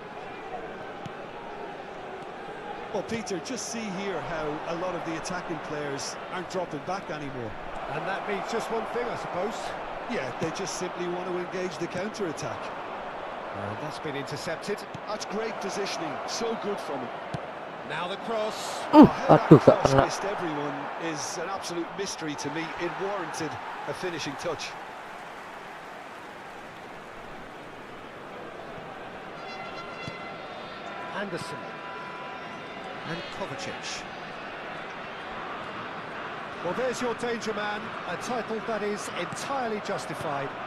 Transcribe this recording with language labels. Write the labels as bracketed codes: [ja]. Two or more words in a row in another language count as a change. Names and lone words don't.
[en] Well, Peter, just see here how a lot of the attacking players aren't dropping back anymore. And that means just one thing, I suppose. Yeah, they just simply want to engage the counter-attack. And that's been intercepted. That's great positioning, so good from him. Now the cross. How that [id] Aduh, gak [en] cross [id] kena. [en] missed everyone is an absolute mystery to me. It warranted a finishing touch. Anderson. And Kovacic. Well, there's your danger man, a title that is entirely justified.